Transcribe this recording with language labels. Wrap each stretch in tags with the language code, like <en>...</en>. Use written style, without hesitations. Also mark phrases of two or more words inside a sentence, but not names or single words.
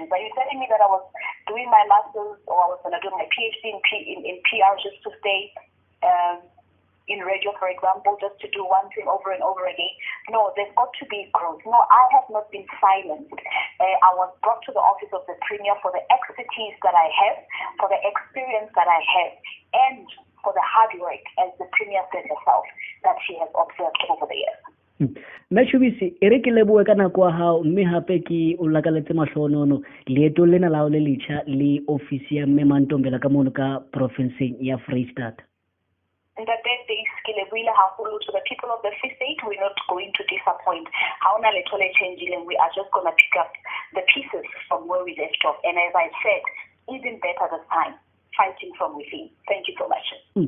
<en>Are you telling me that I was doing my master's or I was going to do my PhD in PR just to stay in radio, for example, just to do one thing over and over again? No, there's got to be growth. No, I have not been silenced. I was brought to the office of the Premier for the expertise that I have, for the experience that I have, and for the hard work, as the Premier said herself, that she has observed over the years.</en> <st>Chubisi, e re ke leboe ka nako ya hao mme hape ke o lakaletse mahlonono leeto lena la o le letjha le ofisi ya Mme Mantombela ka mono ka provinceng ya Vrystaat.</st> <en>And that day, to the people of the Free State, we're not going to disappoint. We are just going to pick up the pieces from where we left off. And as I said, even better this time, fighting from within. Thank you so much.</en>